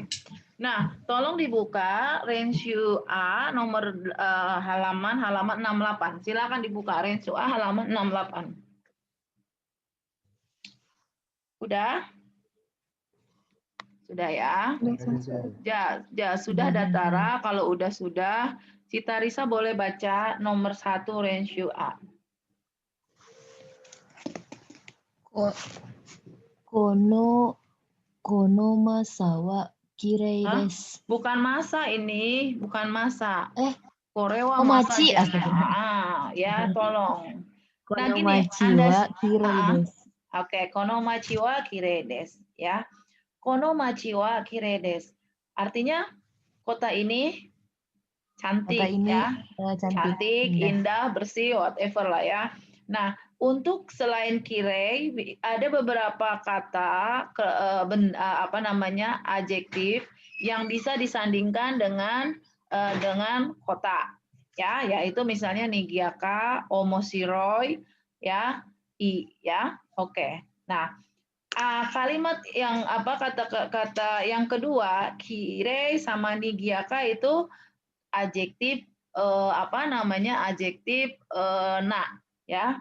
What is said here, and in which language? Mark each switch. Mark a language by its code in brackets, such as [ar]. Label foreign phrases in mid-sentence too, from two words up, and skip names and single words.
[id] Nah, tolong dibuka Renshu A nomor halaman 68. Silakan dibuka Renshu A halaman 68. Udah? Sudah ya? Sudah Datara. Kalau udah sudah, Sita Risa boleh baca nomor 1 Renshu A. [ja] このまさは綺麗です. [id] Bukan masa ini, bukan masa. [ja] これは Oh, masa machi. [id] Ya, tolong. Nah, [ja] Kono [id] gini, [ja] machi [id] Anda [ja] は綺麗です. オッケー、この街は綺麗です, [id] ya. [ja] この街は綺麗です. [id] Artinya kota ini cantik, Kota ini ya. cantik, Indah, bersih, whatever lah ya. Nah, untuk selain kirei ada beberapa kata adjektif yang bisa disandingkan dengan kota, ya, yaitu misalnya nigiyaka, omoshiroi, ya, ya. Oke. Nah, kalimat yang kata yang kedua, kirei sama nigiyaka itu adjektif adjektif na, ya.